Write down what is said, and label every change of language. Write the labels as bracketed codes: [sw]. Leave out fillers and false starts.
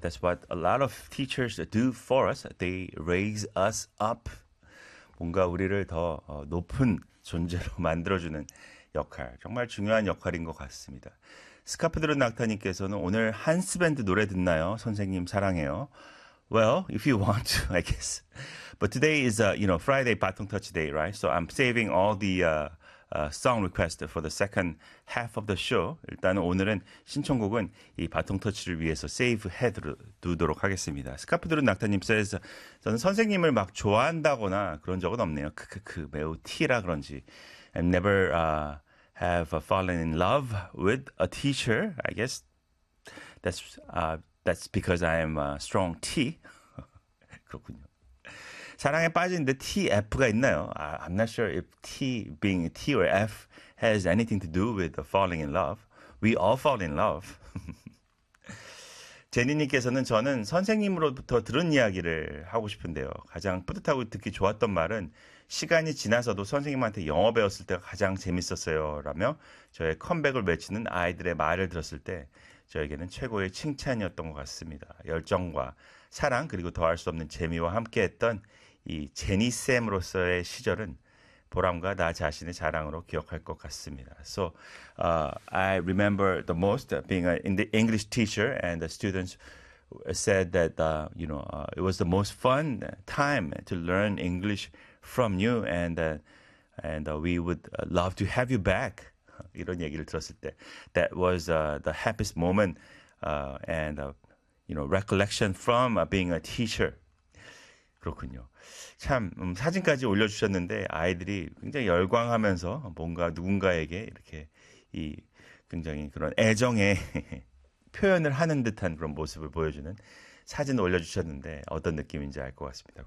[en] That's what a lot of teachers do for us. They raise us up. [ko] 뭔가 우리를 더 높은 존재로 만들어주는 역할. 정말 중요한 역할인 것 같습니다. 스카프드론 낙타님께서는 오늘 한스밴드 노래 듣나요? 선생님 사랑해요. [en] Well, if you want to, I guess. But today is, you know, Friday, Baton Touch Day, right? So I'm saving all the song request for the second half of the show. [ko] 일단 오늘은 신청곡은 이 바톤 터치를 위해서 save head 두도록 하겠습니다. 스카프드론 낙타님 says, 저는 선생님을 막 좋아한다거나 그런 적은 없네요. 크크크 매우 티라 그런지. [en] I never have fallen in love with a teacher. I guess that's because I am a strong T. [ko] 그렇군요. 사랑에 빠지는데 TF가 있나요? [en] I'm not sure if T being T or F has anything to do with falling in love. We all fall in love. [ko] 제니님께서는 저는 선생님으로부터 들은 이야기를 하고 싶은데요. 가장 뿌듯하고 듣기 좋았던 말은 시간이 지나서도 선생님한테 영어 배웠을 때가 가장 재밌었어요. 라며 저의 컴백을 외치는 아이들의 말을 들었을 때 저에게는 최고의 칭찬이었던 것 같습니다. 열정과 사랑 그리고 더할 수 없는 재미와 함께했던 이 제니쌤으로서의 시절은 보람과 나 자신의 자랑으로 기억할 것 같습니다. [en] So I remember the most being an English teacher and the students said that you know it was the most fun time to learn English from you and we would love to have you back. [ko] 이런 얘기를 들었을 때 [en] that was the happiest moment and you know recollection from being a teacher. [ko] 그렇군요. 참 사진까지 올려주셨는데 아이들이 굉장히 열광하면서 뭔가 누군가에게 이렇게 이 굉장히 그런 애정의 표현을 하는 듯한 그런 모습을 보여주는 사진을 올려주셨는데 어떤 느낌인지 알 것 같습니다.